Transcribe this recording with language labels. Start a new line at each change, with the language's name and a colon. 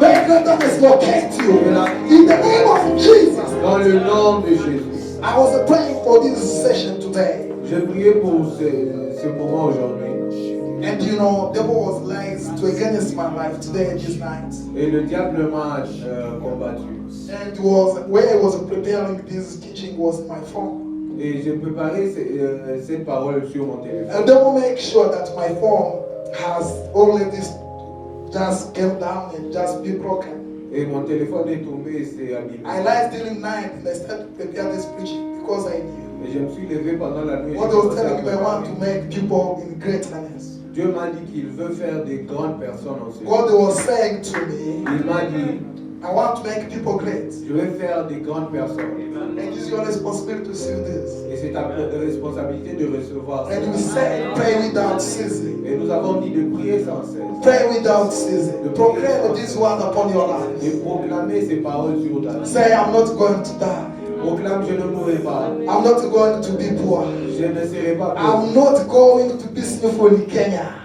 English: May greatness locate you. In the name of Jesus.
French: Dans le nom de Jésus.
English: I was praying for this session today.
French: Je priais pour ce moment aujourd'hui.
English: And you know, the devil was lies to against my life today this night.
French: Et le diable m'a combattu.
English: And it was where I was preparing this teaching was my phone.
French: Et j'ai préparé cette parole sur mon téléphone.
English: And the devil make sure that my phone has already just came down and just be broken.
French: Et mon téléphone est tombé et c'est abîmé.
English: I lied during night and I started to prepare this preaching because I knew.
French: Et je me suis levé pendant la nuit.
English: God was telling me I want to make people in greatness.
French: Dieu m'a dit qu'il veut faire des grandes personnes en ce
English: God
French: monde.
English: was saying to me,
French: Il m'a dit,
English: I want to make people great.
French: je vais faire des grandes personnes.
English: And it's your responsibility to see this.
French: Et c'est ta responsabilité de recevoir ça.
English: And we say, pray without ceasing.
French: Et nous avons dit de prier sans cesse.
English: Pray without ceasing. Proclaim this word upon your life.
French: Et proclamer ces paroles sur ta vie.
English: Say, I'm not going to die.
French: Proclame, je ne mourrai pas.
English: I'm not going to be poor.
French: Je ne serai pas pauvre.
English: I'm not going to be sinful in Kenya.